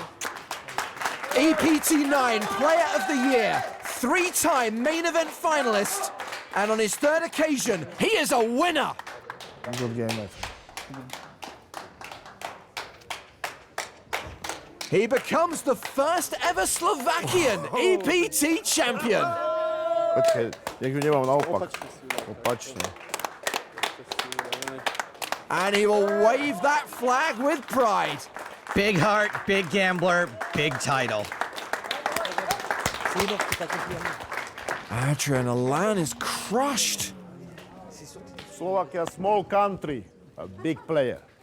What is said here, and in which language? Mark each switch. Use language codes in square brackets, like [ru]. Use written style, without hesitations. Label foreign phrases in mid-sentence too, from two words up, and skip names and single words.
[en] EPT 9 Player of the Year, 3-time main event finalist, and on his third occasion, he is a winner. Good game. He becomes the first ever Slovakian EPT champion. [sk] Počkej, niekto nemám naopak. Opačne. [en] And he will wave that flag with pride. Big heart, big gambler, big title. Adrien Allain is crushed. Slovakia, small country, a big player.